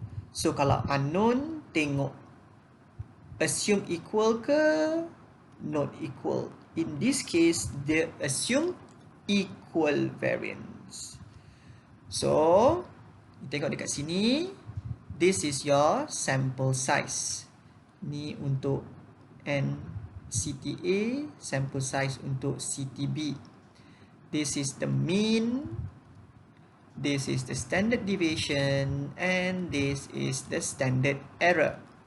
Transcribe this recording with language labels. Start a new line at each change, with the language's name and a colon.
English: So
Malay: kalau
English: unknown,
Malay: tengok
English: assume equal ke not equal. In this case, they assume equal variance. So
Malay: tengok dekat sini,
English: this is your sample size.
Malay: Ni untuk NCTA,
English: sample size
Malay: untuk CTB.
English: This is the mean, this is the standard deviation, and this is the standard error.